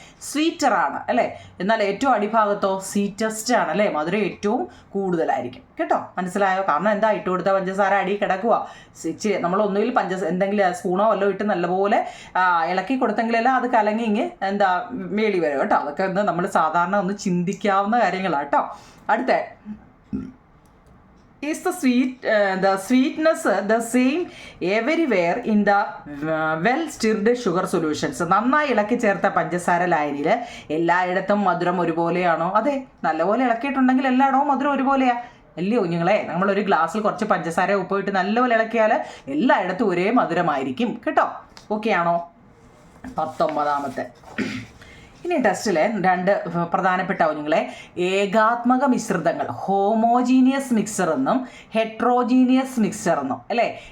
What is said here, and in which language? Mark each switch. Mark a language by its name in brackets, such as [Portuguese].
[Malayalam] സ്വീറ്ററാണ് അല്ലേ? എന്നാൽ ഏറ്റവും അടിഭാഗത്തോ സ്വീറ്റസ്റ്റ് ആണ് അല്ലേ? മധുരം ഏറ്റവും കൂടുതലായിരിക്കും കേട്ടോ. മനസ്സിലായോ? കാരണം ഇട്ട് കൊടുത്ത പഞ്ചസാര അടി കിടക്കുക. നമ്മൾ ഒന്നുകിൽ എന്തെങ്കിലും സ്പൂണോ വല്ലോ ഇട്ട് നല്ലപോലെ ഇളക്കി കൊടുത്തെങ്കിലല്ല അത് കലങ്ങി മേളി വരും കേട്ടോ. അതൊക്കെ നമ്മൾ സാധാരണ ഒന്ന് ചിന്തിക്കാവുന്ന കാര്യങ്ങളാണ് കേട്ടോ. [English] അടുത്ത is the sweetness the same everywhere in the well stirred sugar solutions? [Malayalam] നന്നായി ഇളക്കി ചേർത്ത പഞ്ചസാര ലായനിയിൽ എല്ലായിടത്തും മധുരം ഒരുപോലെയാണോ? അതെ, നല്ലപോലെ ഇളക്കിയിട്ടുണ്ടെങ്കിൽ എല്ലായിടവും മധുരം ഒരുപോലെയാ അല്ലയോ കുഞ്ഞുങ്ങളെ? നമ്മളൊരു ഗ്ലാസ്സിൽ കുറച്ച് പഞ്ചസാര ഉപ്പിട്ട് നല്ലപോലെ ഇളക്കിയാൽ എല്ലായിടത്തും ഒരേ മധുരമായിരിക്കും കേട്ടോ. ഓക്കെ ആണോ? 19ാമത്തെ ഇനി ടെസ്റ്റിലെ 2 പ്രധാനപ്പെട്ട കുഞ്ഞുങ്ങളെ, ഏകാത്മക മിശ്രിതങ്ങൾ ഹോമോജീനിയസ് മിക്സർ എന്നും ഹെട്രോജീനിയസ് മിക്സർ എന്നും അല്ലേ?